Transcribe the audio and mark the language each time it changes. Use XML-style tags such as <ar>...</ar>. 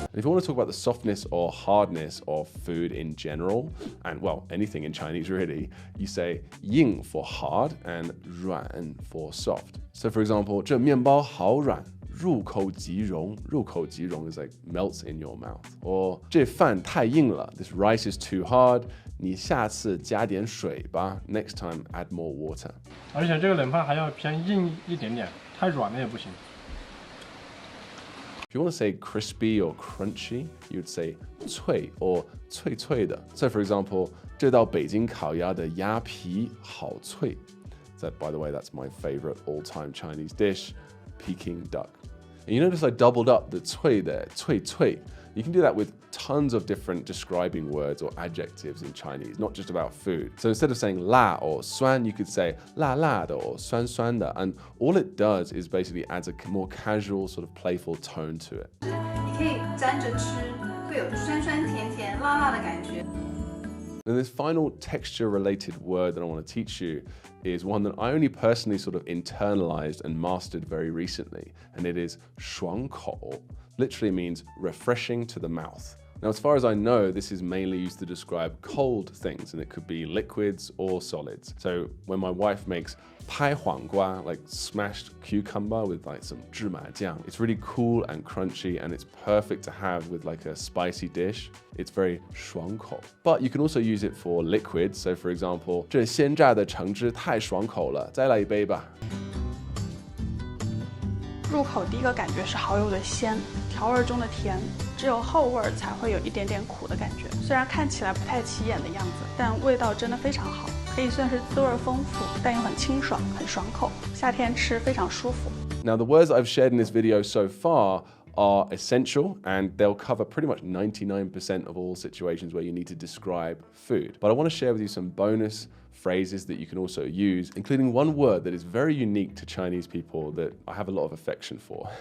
<en>And if you want to talk about the softness or hardness of food in general, and well, anything in Chinese really, you say 硬 for hard and 软 for soft. So for example,</en> <zh>这面包好软。入口即溶</zh> <en>is like melts in your mouth. Or</en> <zh>这饭太硬了,</zh> <en>this rice is too hard.</en> <zh>你下次加点水吧.</zh> <en>Next time, add more water.</en> <zh>而且这个冷饭还要偏硬一点点，太软了也不行。</zh> <en>If you want to say crispy or crunchy, you would say 脆 or 脆脆的. So for example,</en> <zh>这道北京烤鸭的鸭皮好脆.</zh> <en>So by the way, that's my favorite all-time Chinese dish, Peking duck. And you notice I doubled up the 脆 there, 脆脆.You can do that with tons of different describing words or adjectives in Chinese, not just about food. So instead of saying 辣 or 酸, you could say 辣辣的 or 酸酸的. And all it does is basically adds a more casual, sort of playful tone to it.</en> <zh>你可以沾着吃，会有酸酸甜甜辣辣的感觉。</zh> <en>And this final texture-related word that I want to teach you is one that I only personally sort of internalized and mastered very recently, and it is 爽口. Literally means refreshing to the mouth. Now, as far as I know, this is mainly used to describe cold things, and it could be liquids or solids. So when my wife makes 拍黄瓜, like smashed cucumber with like some 芝麻酱, it's really cool and crunchy, and it's perfect to have with like a spicy dish. It's very 爽口.But you can also use it for liquids. So for example,</en> <zh>这鲜榨的橙汁太爽口了，再来一杯吧. 入口第一个感觉是蚝油的鲜，调味中的甜，只有后味才会有一点点苦的感觉。虽然看起来不太起眼的样子，但味道真的非常好，可以算是滋味丰富，但又很清爽，很爽口，夏天吃非常舒服。</zh> <en>Now, the words I've shared in this video so far are essential, and they'll cover pretty much 99% of all situations where you need to describe food. But I want to share with you some bonus phrases that you can also use, including one word that is very unique to Chinese people that I have a lot of affection for.</en>